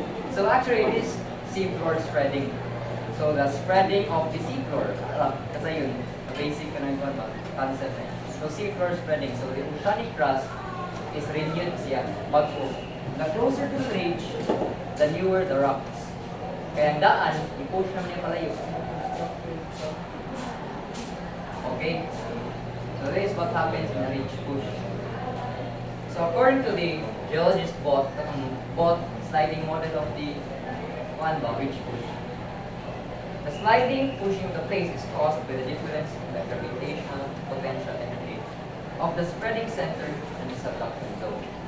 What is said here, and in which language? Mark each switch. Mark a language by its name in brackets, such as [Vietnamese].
[English] So actually it is seafloor spreading. So the spreading of the seafloor, [Filipino] kasi yun, [English] the basic concept. So seafloor spreading. So the oceanic crust is renewed siya, bago. The closer to the ridge, the newer the rocks. [Filipino] Kaya ang daan, i-push naman yung palayo. [English] Okay? So this is what happens in a ridge push. So according to the geologist bot sliding model of the ridge push. The sliding pushing of the plates is caused by the difference in the gravitational potential energy of the spreading center and the subducting zone.